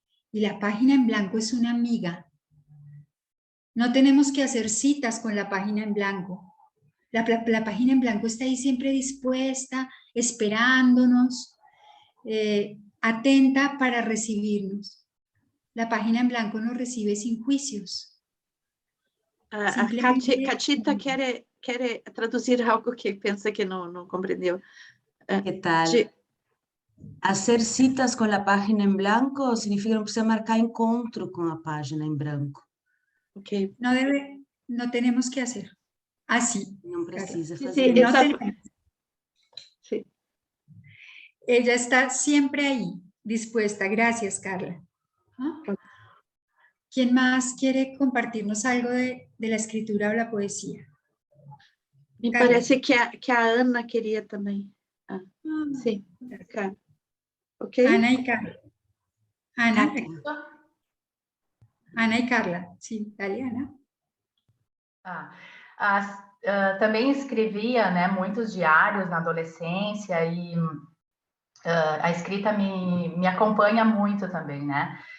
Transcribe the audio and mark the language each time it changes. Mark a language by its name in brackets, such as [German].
[Spanish] Y la página en blanco es una amiga. No tenemos que hacer citas con la página en blanco. La página en blanco está ahí siempre dispuesta, esperándonos, atenta para recibirnos. La página en blanco nos recibe sin juicios. [Portuguese] Cachita quer traduzir algo que pensa que não compreendeu. [Spanish] ¿Qué tal? Hacer citas con la página en blanco significa que no [Portuguese] precisa marcar encontro [Spanish] con la página en blanco. Ok. No tenemos que hacer. Así. [Portuguese] No precisa [Spanish] Claro. [Portuguese] fazer. [Spanish] Sí, No tenemos. Sí. Ella está siempre ahí, dispuesta. Gracias, Carla. ¿Ah? ¿Quién más quiere compartirnos algo de la escritura o la poesía? Me Carla. [Portuguese] parece que a Ana queria também. Sim. Ok. [Spanish] Ana y Carla. Ana y Carla. Sí, dale, Ana. [Portuguese] Também escrevia, né, muitos diários na adolescência e a escrita me acompanha muito também, né?